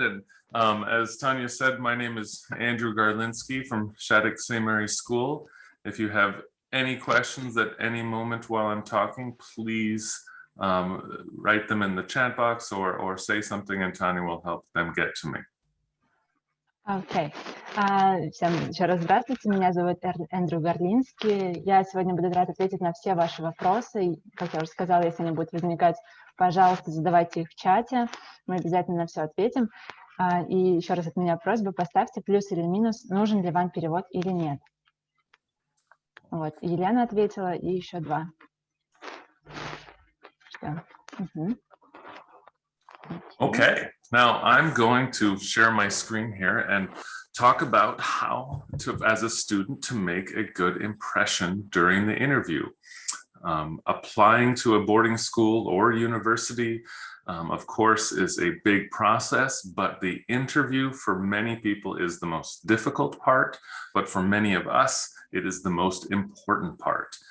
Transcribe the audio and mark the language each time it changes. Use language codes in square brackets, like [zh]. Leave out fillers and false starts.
[en] And as Tanya said, my name is Andrew GARLINSKI from SHATTUCK-ST School. If you have any questions at any moment while I'm talking, please write them in the chat box or say something and Tanya will help them get to me. [ru] Окей. Всем еще раз здравствуйте. Меня зовут Эндрю Гарлински. Я сегодня буду рад ответить на все ваши вопросы. И, как я уже сказала, если они будут возникать, пожалуйста, задавайте их в чате. Мы обязательно на все ответим. И еще раз от меня просьба, поставьте плюс или минус, нужен ли вам перевод или нет. Вот, Елена ответила, и еще два. Что? [en] Okay, now I'm going to share my screen here and talk about how to, as a student, to make a good impression during the interview. Applying to a boarding school or university, of course, is a big process, but the interview for many people is the most difficult part, but for many of us, it is the most important part.